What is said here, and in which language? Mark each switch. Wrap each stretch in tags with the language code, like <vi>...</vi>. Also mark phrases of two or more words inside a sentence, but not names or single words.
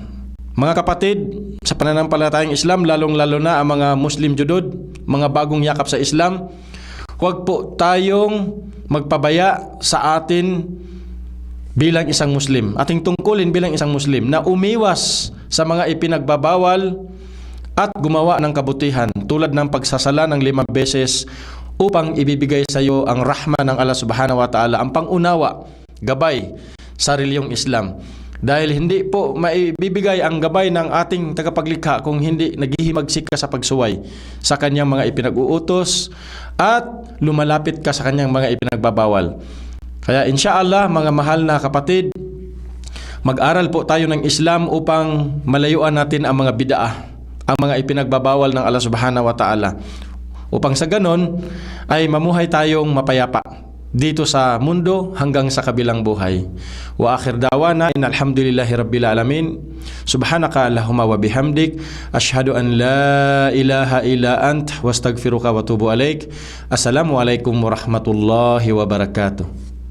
<tl>Mga kapatid, sa pananampalatayang Islam, lalong-lalo na ang mga Muslim judod, mga bagong yakap sa Islam, huwag po tayong magpabaya sa atin bilang isang Muslim. Ating tungkulin bilang isang Muslim na umiwas sa mga ipinagbabawal at gumawa ng kabutihan tulad ng pagsasala ng 5 beses upang ibibigay sa iyo ang rahma ng Allah</tl> <ar>سبحانه وتعالى,</ar> <tl>ang pangunawa, gabay sa relihiyong Islam. Dahil hindi po maibibigay ang gabay ng ating tagapaglikha kung hindi naghihimagsik ka sa pagsuway sa kanyang mga ipinag-uutos at lumalapit ka sa kanyang mga ipinagbabawal. Kaya insyaallah mga mahal na kapatid, mag-aral po tayo ng Islam upang malayuan natin ang mga bid'ah, ang mga ipinagbabawal ng Allah</tl> <ar>سبحانه وتعالى.</ar> <tl>Upang sa ganon ay mamuhay tayong mapayapa dito sa mundo hanggang sa kabilang buhay.</tl> <ar>وآخر دعوانا أن الحمد لله رب العالمين. سبحانك اللهم وبحمدك أشهد أن لا إله إلا أنت أستغفرك وأتوب إليك. السلام عليكم ورحمة الله وبركاته.</ar>